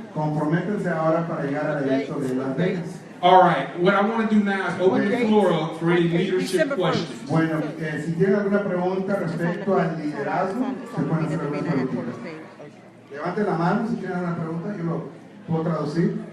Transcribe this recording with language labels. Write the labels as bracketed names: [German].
[Spanish] Comprométanse ahora para llegar al evento de Las Vegas. [English] All right, what I want to do now is open the floor up for any leadership questions. [Spanish] Bueno, si tienen alguna pregunta respecto al liderazgo, se pueden hacer algunas preguntas. Levanten la mano si tienen alguna pregunta, yo lo puedo traducir.